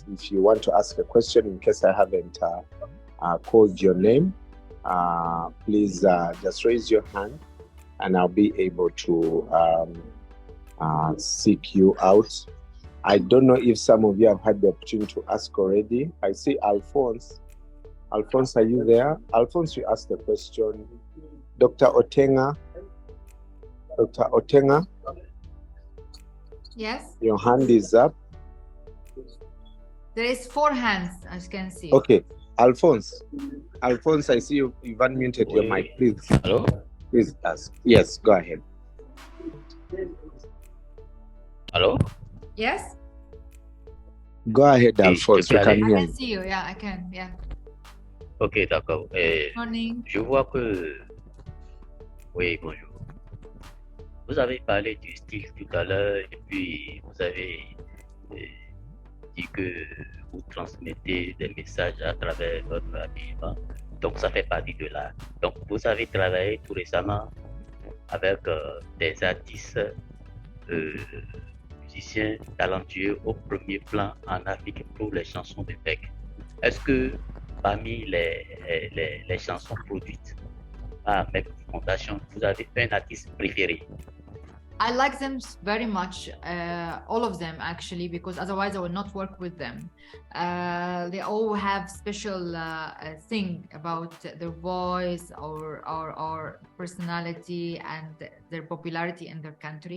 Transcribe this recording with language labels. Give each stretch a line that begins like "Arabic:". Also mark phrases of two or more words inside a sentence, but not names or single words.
English: If you want to ask a question, in case I haven't called your name, please just raise your hand and I'll be able to seek you out. I don't know if some of you have had the opportunity to ask already. I see Alphonse. Alphonse, are you there? Alphonse, you asked the question. Dr. Otenga. Dr. Otenga? Yes? Your hand is up. There is 4 hands, as you can see. Okay. Alphonse, I see you've unmuted your mic. Please. Hello? Please ask. Yes, go ahead. Hello? Yes? Go ahead, Alphonse. I can see you. Yeah, I can. Yeah.
French: Ok, d'accord.
English: Morning.
French: Je vois que... Oui, bonjour. Vous avez parlé du style tout à l'heure et puis vous avez dit que vous transmettez des messages à travers votre habillement. Donc, ça fait partie de l'art. Donc, vous avez travaillé tout récemment avec des artistes, musiciens talentueux au premier plan en Afrique pour les chansons de Beck. Est-ce que parmi les chansons produites par Merck Foundation, vous avez un artiste préféré?
English: I like them very much, all of them actually, because otherwise I would not work with them. They all have special thing about their voice or personality and their popularity in their country.